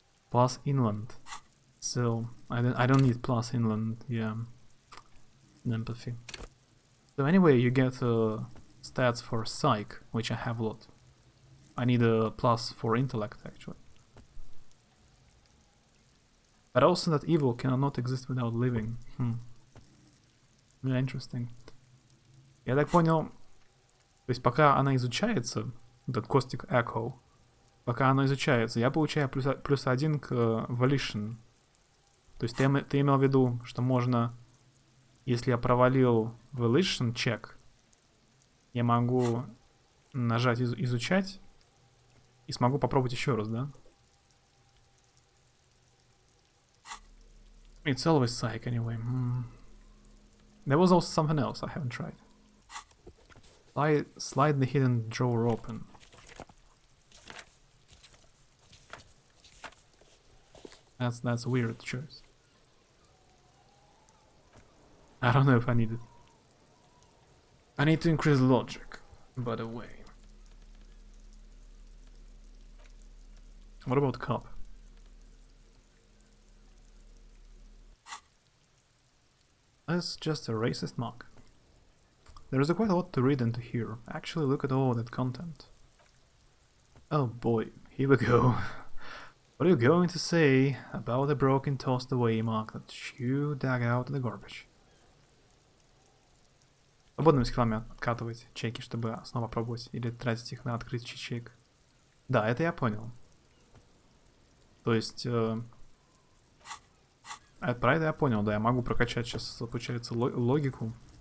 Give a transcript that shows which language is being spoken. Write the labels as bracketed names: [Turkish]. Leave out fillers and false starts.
[English] Plus inland. So, I don't need plus inland, yeah. And empathy. So anyway, you get stats for psych, which I have a lot. I need a plus for intellect, actually. But also that evil cannot exist without living. Yeah, interesting. [Russian] Я так понял, то есть пока она изучается, этот Caustic Echo, пока она изучается, я получаю плюс 1 к Volition. То есть ты имел в виду, что можно, если я провалил Volition check, я могу нажать изучать и смогу попробовать еще раз, да? [English] It's always psych anyway. There was also something else I haven't tried. Slide the hidden drawer open. That's a weird choice. I don't know if I need it. I need to increase logic, by the way. What about cop? That's just a racist mock. There's quite a lot to read and to hear. Actually, look at all that content. Oh boy, here we go. What are you going to say about the broken tossed away mock that you dug out of the garbage? [Russian] Свободными скиллами откатывать чеки, чтобы снова пробовать, или тратить их на открытие ячеек. Да, это я понял. То есть... про это я понял, да, я могу прокачать сейчас, получается, логику.